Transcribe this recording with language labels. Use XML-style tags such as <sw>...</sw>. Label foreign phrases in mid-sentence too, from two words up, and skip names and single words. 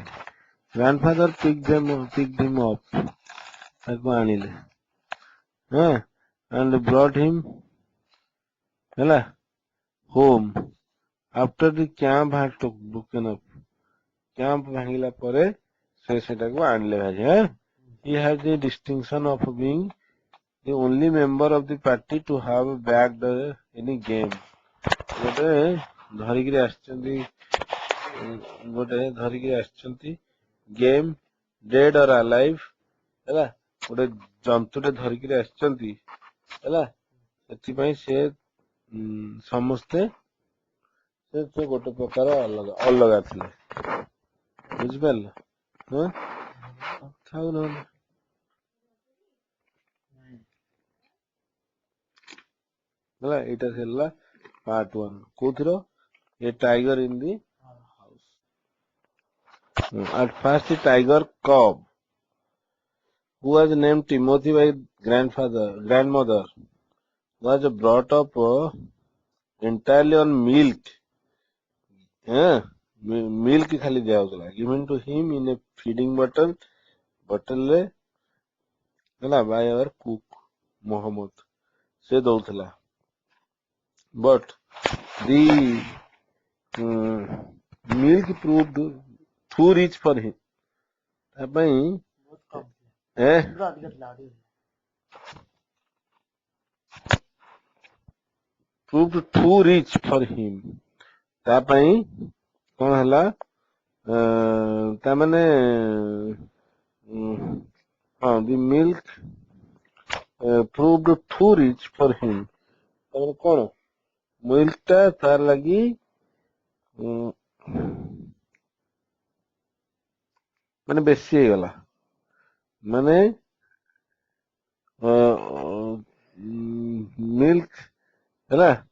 <en>Grandfather picked him up,</en> <or>ତାକୁ ଆଣିଲେ</or> <en>and brought him ହେଲା home after the camp had broken up.</en> <or>କ୍ୟାମ୍ପ ଭାଙ୍ଗିଲା ପରେ ସେ ସେଟାକୁ ଆଣିଲେ ଭାରି.</or> <en>He had the distinction of being the only member of the party to have bagged any game.</en> <or>ଗୋଟେ ଧରିକିରି ଆସିଛନ୍ତି ଗେମ୍,</or> <en>dead or alive</en> <or>ହେଲା, ଗୋଟେ ଜନ୍ତୁଟେ ଧରିକିରି ଆସିଛନ୍ତି ହେଲା. ସେଥିପାଇଁ ସେ ସମସ୍ତେ ସେ ଗୋଟେ ପ୍ରକାର ଅଲଗା ଥିଲେ. ବୁଝିପାରିଲ? ଥାଉ ନହେଲେ ହେଲା. ଏଇଟା ଥିଲା part 1. କୋଉଥିର?</or> <en>A tiger in the house. At first the tiger cub, who was named Timothy by grandmother, was brought up entirely on milk.</en> <or>Milk ଖାଲି ଦିଆଯାଉଥିଲା.</or> <en>Given to him in a feeding bottle</en> <or>ରେ ହେଲା</or> <en>by our cook Muhammad.</en> <or>ସେ ଦଉଥିଲା.</or> <en>But the milk proved too rich for him.</en> <or>ତା ପାଇଁ</or> <en>proved too rich for him.</en> <or>ତା ପାଇଁ କଣ ହେଲା, ତା ମାନେ</or> <en>the milk proved too rich for him.</en> <or>ତାମାନେ କଣ, ମିଲ୍କ ଟା ତାର ଲାଗି ମାନେ ବେଶୀ ହେଇଗଲା, ମାନେ ମିଲ୍କ ହେଲା.</or>